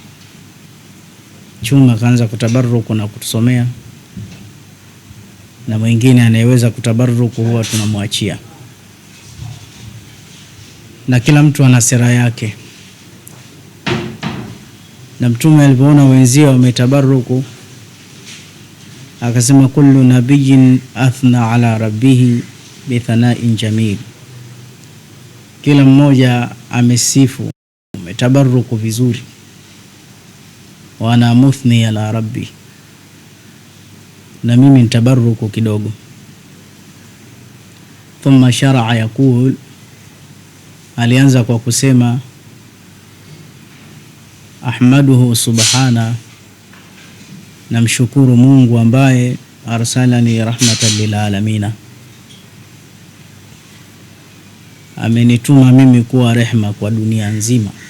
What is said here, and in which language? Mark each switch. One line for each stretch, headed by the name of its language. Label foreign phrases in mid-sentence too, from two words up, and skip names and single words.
Swahili: Chuma kaanza kutabaruku na kutusomea, na mwingine anayeweza kutabaruku huwa tunamwachia, na kila mtu ana sera yake. Na mtume alipoona wenzio wametabaruku akasema,
Arabic: كل نبي أثنى على ربه بثناء جميل,
Swahili: kila mmoja amesifu umetabaruku vizuri,
Arabic: وأنا مثن على ربي,
Swahili: na mimi nitabaruku kidogo.
Arabic: ثم شرع يقول,
Swahili: alianza kwa kusema
Arabic: أحمده سبحانه,
Swahili: namshukuru Mungu ambaye
Arabic: أرسلني رحمة للعالمين,
Swahili: amenituma mimi kuwa rehma kwa dunia nzima.